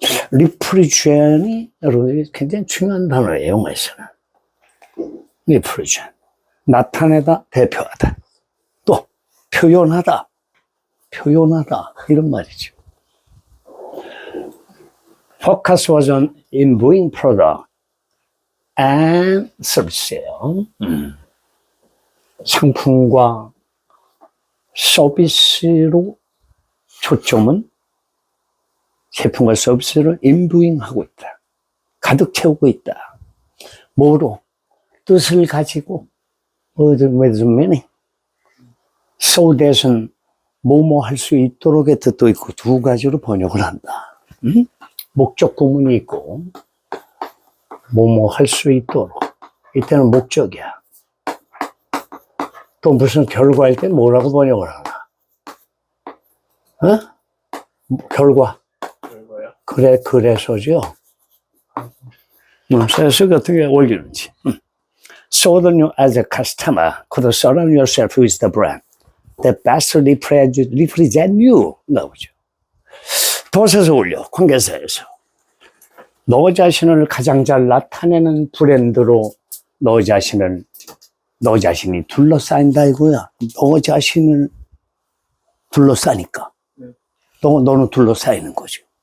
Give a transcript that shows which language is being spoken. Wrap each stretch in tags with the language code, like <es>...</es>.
<ko>리프리젠이 여러분이 굉장히 중요한 단어예요, 영어에서는. 리프리젠. 나타내다, 대표하다. 또, 표현하다, 이런 말이죠.</ko> <en>Focus was on imbuing product and service예요.</en> <ko>상품과 서비스로 초점은 제품과 서비스를 인부잉하고 있다. 가득 채우고 있다. 뭐로? 뜻을 가지고</ko> <en>with meaning.</en> <ko>So that은 뭐뭐 할 수 있도록의 뜻도 있고 두 가지로 번역을 한다. 목적 구문이 있고 뭐뭐 할 수 있도록. 이때는 목적이야. 또 무슨 결과일 때 뭐라고 번역을 하나? 결과. 결과요? 그래, 그래서죠. 그래서 어떻게 올리는지.</ko> <en>So that you as a customer could surround yourself with the brand that best represent you.</en> <ko>나오죠. 덫에서 올려, 관계사에서. 너 자신을 가장 잘 나타내는 브랜드로 너 자신이 둘러싸인다 이거야. 너 자신을 둘러싸니까. 너는 둘러싸이는 거죠.</ko>